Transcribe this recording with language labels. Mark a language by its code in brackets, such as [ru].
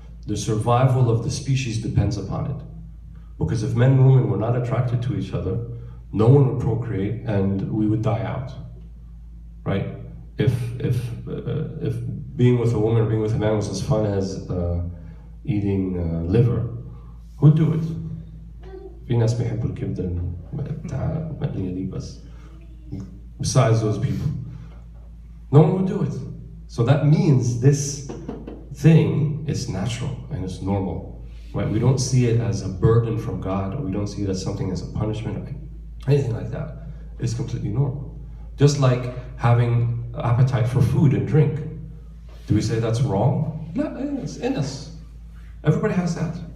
[en] The survival of the species depends upon it. Because if men and women were not attracted to each other, no one would procreate and we would die out, right? If being with a woman or being with a man was as fun as eating liver, who'd do it? [ar] في ناس بيحبوا الكبدة المقلية دي بس. [en] Besides those people, no one would do it. So that means this thing is natural and it's normal. Right? We don't see it as a burden from God, or we don't see it as something as a punishment, or anything like that. It's completely normal. Just like having appetite for food and drink. Do we say that's wrong? No, it's in us. Everybody has that.